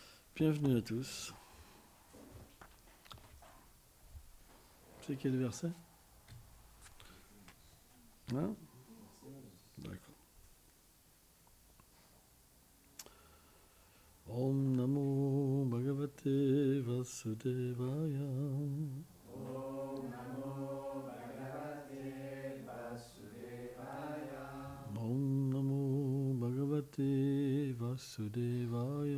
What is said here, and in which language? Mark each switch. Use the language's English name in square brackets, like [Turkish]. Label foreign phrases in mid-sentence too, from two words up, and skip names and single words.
[French] Bienvenue à tous. C'est quel verset? Hein? D'accord. [Sanskrit] ॐ नमो भगवते वासुदेवाय. ॐ नमो भगवते वासुदेवाय. ॐ नमो भगवते वासुदेवाय.